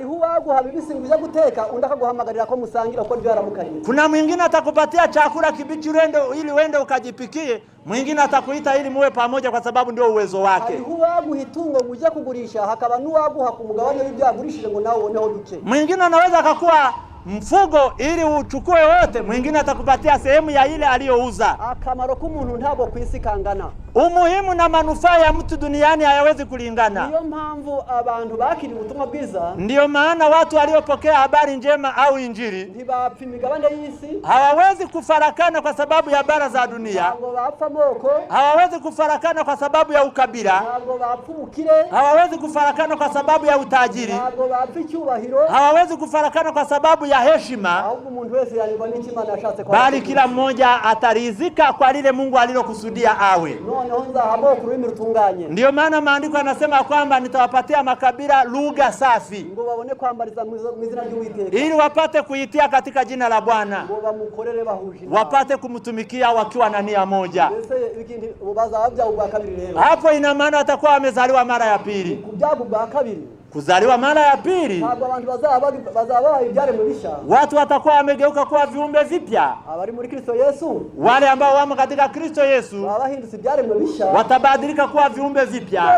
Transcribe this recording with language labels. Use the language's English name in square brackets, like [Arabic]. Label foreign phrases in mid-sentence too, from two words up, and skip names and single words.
[Swahili] Kuna mwingine atakupatia chakula kibichi ili uende ukajipikie, mwingine atakuita ili muwe pamoja kwa sababu ndio uwezo wake. Mwingine anaweza akakuwa mfugo ili uchukue wote, mwingine atakupatia sehemu ya ile aliyouza. [Kinyarwanda] Akamaro k'umuntu ntabwo kwisikangana. [Swahili] Umuhimu na manufaa ya mtu duniani hayawezi kulingana. [Kinyarwanda] Ndiyo mpamvu abantu bakiri ubutumwa bwiza. [Swahili] Ndiyo maana watu waliopokea habari njema au injili [Kinyarwanda] ntibapfa imigabane y'isi. [Swahili] Hawawezi kufarakana kwa sababu ya bara za dunia. [Kinyarwanda] Ntabwo bapfa amoko. [Swahili] Hawawezi kufarakana kwa sababu ya ukabila. [Kinyarwanda] Ntabwo bapfa ubukire. [Swahili] Hawawezi kufarakana kwa sababu ya utajiri. [Kinyarwanda] Ntabwo bapfa icyubahiro. [Swahili] Hawawezi kufarakana kwa sababu ya heshima. [Kinyarwanda] Ahubwo umuntu wese yalibwa n'Imana yashatse kwa. [Swahili] Bali kila mmoja atarizika kwa lile Mungu alilokusudia awe. Ndiyo maana maandiko yanasema kwamba nitawapatia makabila lugha safi, [Kinyarwanda] ngo babone kwambariza mwizina ry'Uwiteka, [Swahili] ili wapate kuitia katika jina la Bwana, [Kinyarwanda] ngo bamukorere bahuje, [Swahili] wapate kumtumikia wakiwa na nia moja. Hapo ina maana atakuwa amezaliwa mara ya pili. Kuzaliwa mara ya pili, watu watakuwa wamegeuka kuwa viumbe vipya. Wale ambao wamo katika Kristo Yesu watabadilika kuwa viumbe vipya.